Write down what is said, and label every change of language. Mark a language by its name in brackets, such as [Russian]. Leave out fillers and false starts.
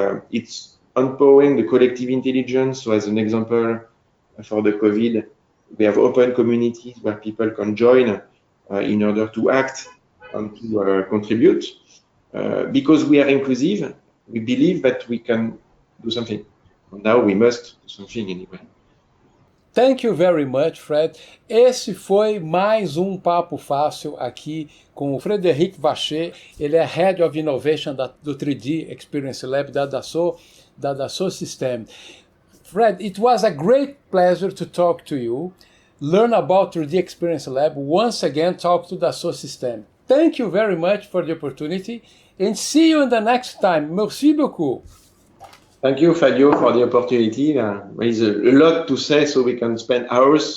[English] It's empowering the collective intelligence. So as an example, for the COVID, we have open communities where people can join in order to act and to contribute. Because we are inclusive, we believe that we can do something. And now we must do something anyway. Thank you very much, Fred. [Portuguese] Esse foi mais Papo Fácil aqui com o Fraderic Vacher. Ele é Head of Innovation do 3D Experience Lab da Dassault Systèmes. [English] Fred, it was a great pleasure to talk to you, learn about 3D Experience Lab, once again talk to Dassault Systèmes. Thank you very much for the opportunity, and see you in the next time. [French] Merci beaucoup. [English] Thank you, Fabio, for the opportunity. There is a lot to say, so we can spend hours.